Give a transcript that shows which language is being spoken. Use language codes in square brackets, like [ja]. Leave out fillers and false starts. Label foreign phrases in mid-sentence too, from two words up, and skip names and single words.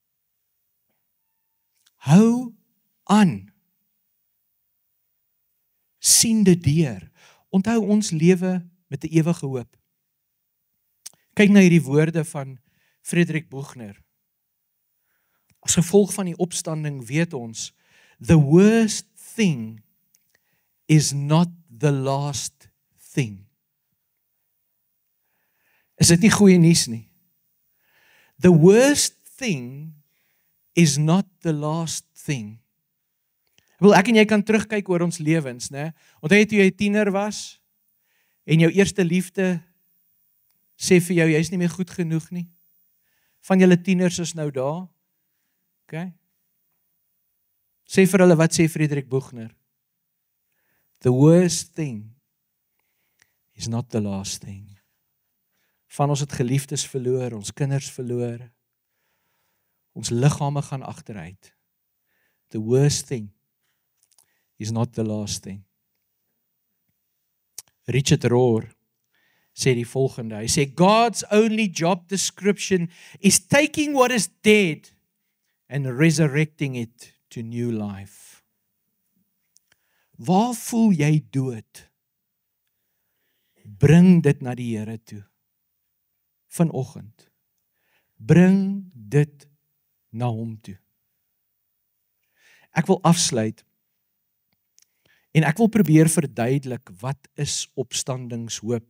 [af] Hou aan. Sien dit deur. Onthou ons lewe met 'n ewige hoop. Kyk na hierdie woorde van Friedrich Buechner. As gevolg van die opstanding weet ons, [en] the worst thing is not the last thing. [af] Is dit nie goeie nuus nie? [en] The worst thing is not the last thing. [af] Ek en jy kan terugkyk oor ons lewens, né? Onthou jy toe jy 'n tiener was en jou eerste liefde sê vir jou jy's nie meer goed genoeg nie. Van julle tieners is nou daar. Okay? Sê vir hulle, wat sê Friedrich Buechner? [en] The worst thing is not the last thing. [af] Van ons het geliefdes verloor, ons kinders verloor. Ons liggame gaan agteruit. [en] The worst thing is not the last thing. [af] Richard Rohr sê die volgende. Hy sê, [en] God's only job description is taking what is dead and resurrecting it to new life. [af] Waar voel jy dood? Bring dit na die Here toe. Vanoggend. Bring dit na hom toe. Ek wil afsluit en ek wil probeer verduidelik wat is opstandingshoop.